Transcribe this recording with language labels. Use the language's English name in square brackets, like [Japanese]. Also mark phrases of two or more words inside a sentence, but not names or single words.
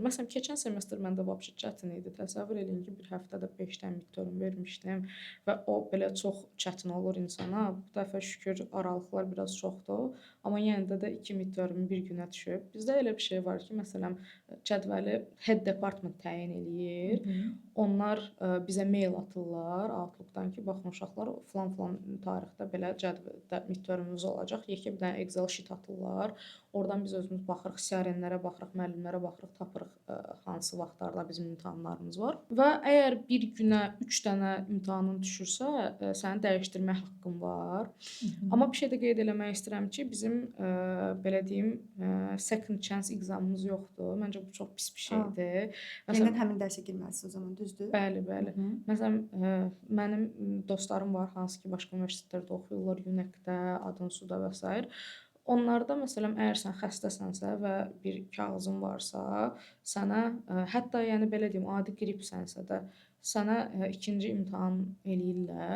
[Azerbaijani] Məsələn, keçən semestr məndə vəbşi çətin idi. Təsəvvür eləyin ki, bir həftədə 5 dənə midterm vermişdim və o belə çox çətin olur insana. Bu dəfə şükür aralıqlar biraz çoxdur, amma yenə də 2 midterm bir günə düşüb. Bizdə elə bir şey var ki, məsələn, cədvəli [English] head department [Azerbaijani] təyin eləyir. Onlar bizə mail atırlar Outlook-dan ki, baxın uşaqlar filan tarixdə belə cədvəldə midtermimiz olacaq. Yekə bir dənə Excel sheet atırlar. Oradan biz özümüz baxırıq, CRN-lərə baxırıq, müəllimlərə baxırıq, tapırıq hansı vaxtlarda bizim imtahanlarımız var. Və əgər bir günə 3 dənə imtahanın düşürsə, sənin dəyişdirmə haqqın var. Amma bir şey də qeyd eləmək istəyirəm ki, bizim belə deyim, [English] second chance examımız yoxdur. [Azerbaijani] Məncə bu çox pis bir şeydir. Məsələn, həmin dərsə girməlisiniz o zaman, düzdür? Bəli, bəli. Məsələn, mənim dostlarım var, hansı ki, başqa universitetlərdə oxuyurlar, UNEC-də, Adınsuda və s. Onlarda məsələn, əgər sən xəstəsənsə və bir kağızın varsa, sənə hətta yəni belə deyim, adi qripsənsə də sənə ikinci imtahan eləyirlər.